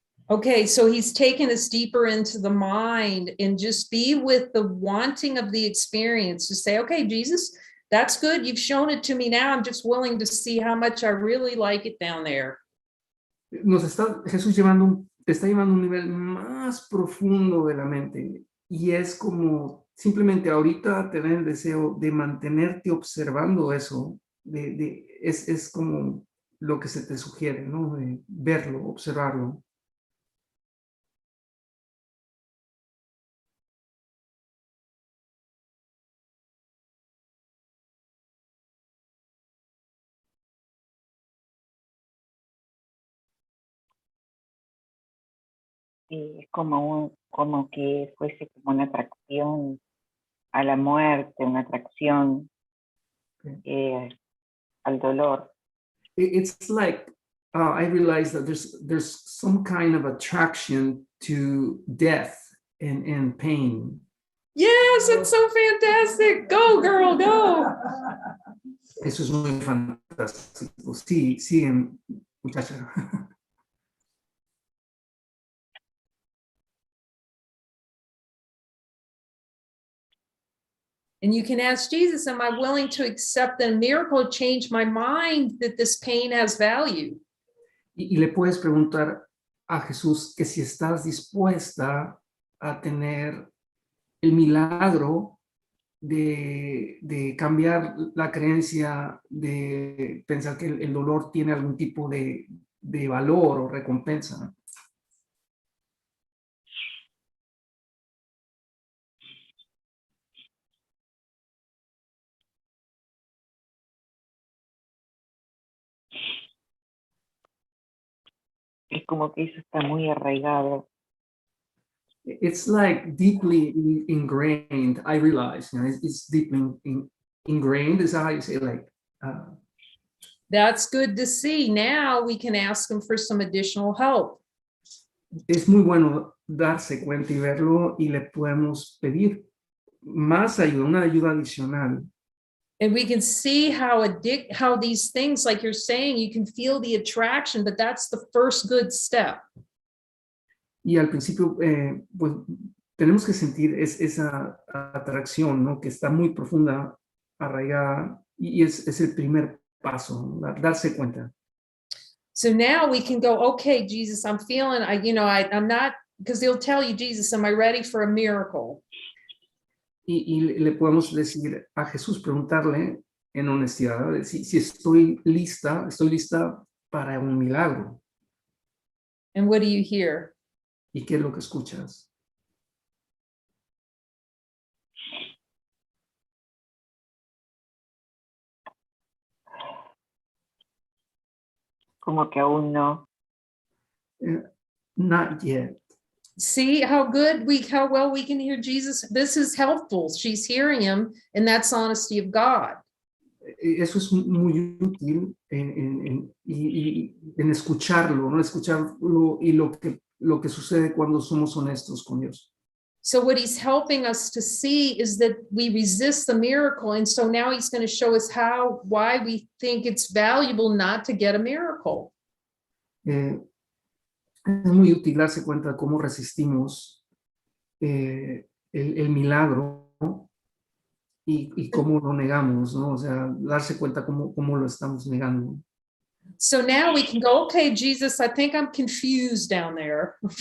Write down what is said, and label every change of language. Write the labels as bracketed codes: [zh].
[en] Okay, so he's taken us deeper into the mind and just be with the wanting of the experience to say, okay, Jesus, that's good. You've shown it to me now. I'm just willing to see how much I really like it down there. [es] Jesús te está llevando a un nivel más profundo de la mente y es como simplemente ahorita tener el deseo de mantenerte observando eso, es como lo que se te sugiere, ¿no? De verlo, observarlo. Y es como que fuese como una atracción a la muerte, una atracción al dolor. [en] It's like I realize that there's some kind of attraction to death and pain. Yes, it's so fantastic. Go, girl, go. [es] Eso es muy fantástico. Sí, sí, muchacha. [en] And you can ask Jesus, am I willing to accept that a miracle change my mind that this pain has value? [es] Y le puedes preguntar a Jesús que si estás dispuesta a tener el milagro de cambiar la creencia de pensar que el dolor tiene algún tipo de valor o recompensa. Es como que eso está muy arraigado. [en] It's like deeply ingrained. I realize, it's deeply ingrained. Is how you say, like. That's good to see. Now we can ask him for some additional help. [es] Es muy bueno darse cuenta y verlo, y le podemos pedir más ayuda, una ayuda adicional. [en] And we can see how these things, like you're saying, you can feel the attraction, but that's the first good step. [es] Y al principio, pues tenemos que sentir esa atracción, ¿no? Que está muy profunda, arraigada, y es el primer paso, darse cuenta. [en] So now we can go, okay, Jesus, I'm feeling, I'm not, because they'll tell you, Jesus, am I ready for a miracle? [es] Y le podemos decir a Jesús, preguntarle en honestidad, si estoy lista para un milagro. [en] And what do you hear? [es] ¿Y qué es lo que escuchas? Como que aún no. [en] Not yet. See how well we can hear Jesus. This is helpful. She's hearing him, and that's honesty of God. [es] Eso es muy útil en escucharlo, ¿no? Escucharlo y lo que sucede cuando somos honestos con Dios. [en] So what he's helping us to see is that we resist the miracle. And so now he's going to show us why we think it's valuable not to get a miracle. [es] Es muy útil darse cuenta de cómo resistimos el milagro, ¿no? Y cómo lo negamos, ¿no? O sea, darse cuenta cómo lo estamos negando. [en] So now we can go, okay, Jesus, I think I'm confused down there.